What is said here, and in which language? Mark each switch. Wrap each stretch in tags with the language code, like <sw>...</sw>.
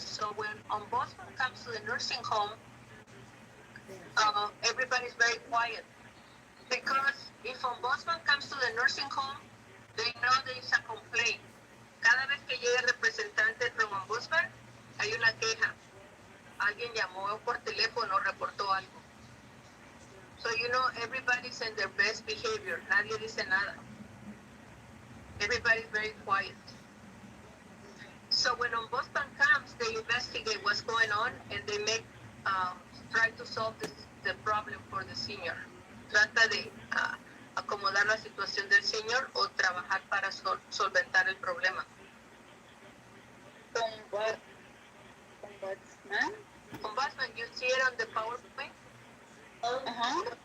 <en>So when ombudsman comes to the nursing home, everybody's very quiet. Because if ombudsman comes to the nursing home, they know there is a complaint.</en> <es>Cada vez que llega el representante from ombudsman, hay una queja. Alguien llamó por teléfono, reportó algo.</es> <en>So everybody's in their best behavior.</en> <es>Nadie dice nada.</es> <en>Everybody's very quiet. So when Ombudsman comes, they investigate what's going on and they make, try to solve the problem for the senior.</en> <es>Trata de acomodar la situación del senior o trabajar para solventar el problema.</es> <en>Ombudsman? Ombudsman, you see it on the PowerPoint? Uh-huh.</en>